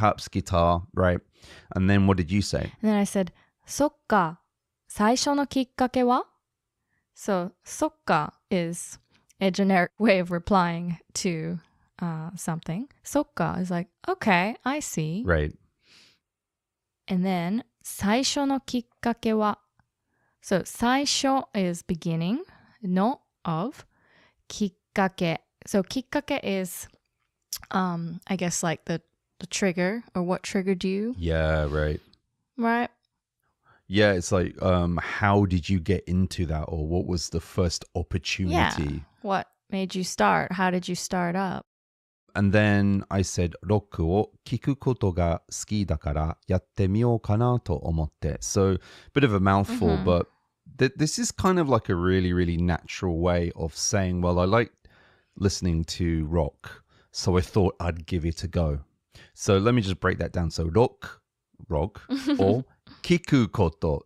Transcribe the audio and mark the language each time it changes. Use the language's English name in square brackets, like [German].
[English] guitar, right? And then what did you say? And then I said, [Japanese] そっか。最初のきっかけは? [English] So, [Japanese] そっか [English] is a generic way of replying to something. [Japanese] そっか [English] is like, okay, I see. Right. And then, [Japanese] 最初のきっかけは? [English] So, 最初 is beginning, no of, きっかけ. So, きっかけ is, I guess like the trigger or what triggered you. Yeah, right. Right? Yeah, it's like, how did you get into that? Or what was the first opportunity? Yeah. What made you start? How did you start up? And then I said, [Japanese] ロックを聞くことが好きだからやってみようかなと思って。 [English] So, bit of a mouthful, but this is kind of like a really, really natural way of saying, well, I like listening to rock, so I thought I'd give it a go. So let me just break that down. So, rock, or kiku koto.